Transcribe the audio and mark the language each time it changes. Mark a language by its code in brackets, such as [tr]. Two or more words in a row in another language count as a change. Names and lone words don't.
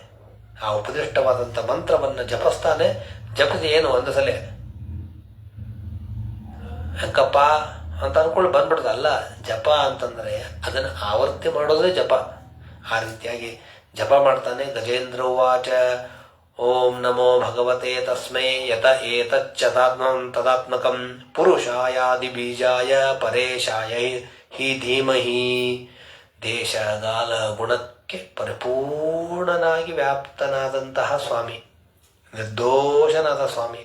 [kn] ಆ ಉಪದಿಷ್ಟವಾದಂಥ ಮಂತ್ರವನ್ನ ಜಪಿಸ್ತಾನೆ. ಜಪಿಸಿ ಏನು ಒಂದು ಸಲ ಹೆಂಕಪ್ಪ ಅಂತ ಅನ್ಕೊಂಡು ಬಂದ್ಬಿಡ್ದು. ಅಲ್ಲ, ಜಪ ಅಂತಂದ್ರೆ ಅದನ್ನ ಆವರ್ತಿ ಮಾಡೋದೇ ಜಪ. ಆ ರೀತಿಯಾಗಿ ಜಪ ಮಾಡ್ತಾನೆ. [sa] ಗಜೇಂದ್ರ ಉವಾಚ ಓಂ ನಮೋ ಭಗವತೆ ತಸ್ಮೈ ಯತ ಏತಚ್ಚತಾತ್ಮಂ ತದಾತ್ಮಕಂ ಪುರುಷಾಯಾದಿ ಬೀಜಾಯ ಪರೇಶಾಯ ಹಿ ಧೀಮಹಿ. [kn] ದೇಶಗಾಲ ಗುಣಕ್ಕೆ ಪರಿಪೂರ್ಣನಾಗಿ ವ್ಯಾಪ್ತನಾದಂತಹ ಸ್ವಾಮಿ, ನಿರ್ದೋಷನಾದ ಸ್ವಾಮಿ.